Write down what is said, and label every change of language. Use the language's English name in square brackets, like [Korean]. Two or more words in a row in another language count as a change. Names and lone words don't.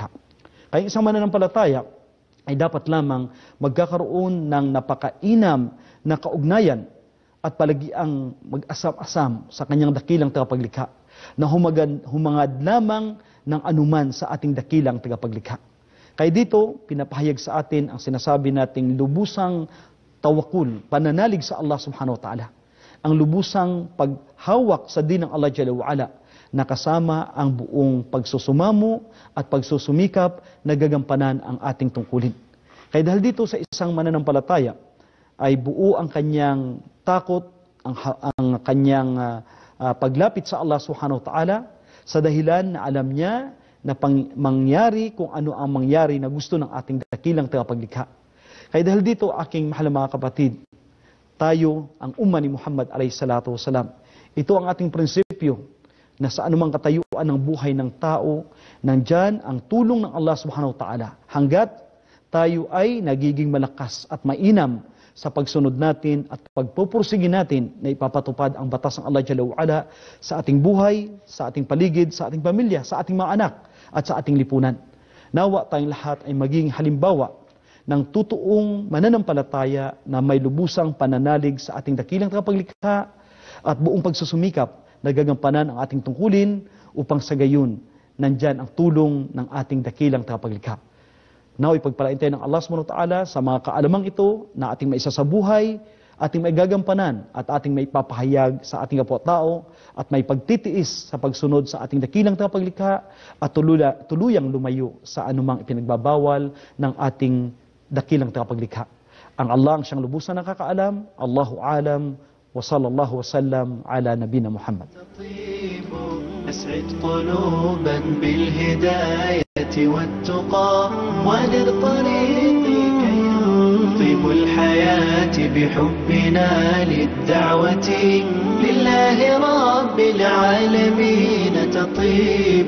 [Filipino] Kaya isang mananampalataya ay dapat lamang magkakaroon ng napakainam na kaugnayan at palagi ang mag-asam-asam sa kanyang dakilang tagapaglikha na humangad lamang ng anuman sa ating dakilang tagapaglikha. Kaya dito, pinapahayag sa atin ang sinasabi nating lubusang tawakul, pananalig sa Allah [Arabic] سبحانه وتعالى. [Filipino] Ang lubusang paghawak sa din ng Allah [Arabic] جل وعلا [Filipino] na kasama ang buong pagsusumamo at pagsusumikap na gagampanan ang ating tungkulin. Kaya dahil dito sa isang mananampalataya ay buo ang kanyang takot, ang kanyang paglapit sa Allah [Arabic] سبحانه وتعالى [Filipino] sa dahilan na alam niya na mangyari kung ano ang mangyari na gusto ng ating dakilang tagapaglikha. Kaya dahil dito, aking mahal mga kapatid, tayo, ang umma ni Muhammad [Arabic] عليه الصلاة والسلام, [Filipino] ito ang ating prinsipyo na sa anumang katayuan ng buhay ng tao, nandyan ang tulong ng Allah [Arabic] سبحانه وتعالى [Filipino] hanggat tayo ay nagiging malakas at mainam sa pagsunod natin at pagpupursige natin na ipapatupad ang batas ng Allah [Arabic] جل وعلا [Filipino] sa ating buhay, sa ating paligid, sa ating pamilya, sa ating mga anak at sa ating lipunan. Nawa tayong lahat ay maging halimbawa ng totoong mananampalataya na may lubusang pananalig sa ating dakilang tagapaglikha at buong pagsusumikap na gagampanan ang ating tungkulin upang sa gayon nandyan ang tulong ng ating dakilang tagapaglikha. Nawa'y pagpalain tayo ng Allah [Arabic] سبحانه وتعالى [Filipino] sa mga kaalamang ito na ating maisasabuhay, ating maigagampanan at ating maipapahayag sa ating kapwa-tao at may pagtitiis sa pagsunod sa ating dakilang tagapaglikha at tuluyang lumayo sa anumang ipinagbabawal ng ating dakilang tagapaglikha. Ang Allah ang siyang lubusan nakakaalam. [Arabic] الله أعلم وصلى الله وسلم على نبينا محمد. أسعد قلوبا بالهداية والتقى ونر طريقي كي طيب الحياة بحبنا للدعوة لله رب العالمين تطيب.